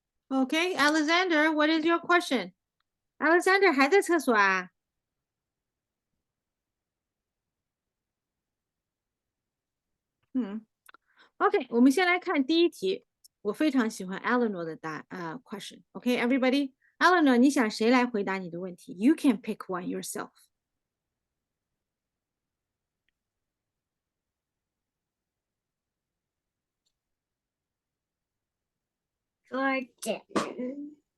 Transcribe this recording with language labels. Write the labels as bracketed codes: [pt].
[en] Okay, Alexander, what is your question? [zh] Alexander 还在厕所啊？ OK， 我们先来看第一题。我非常喜欢 Eleanor 的question. OK, everybody, Eleanor， 你想谁来回答你的问题 ？ [en] You can pick one yourself. Jordan.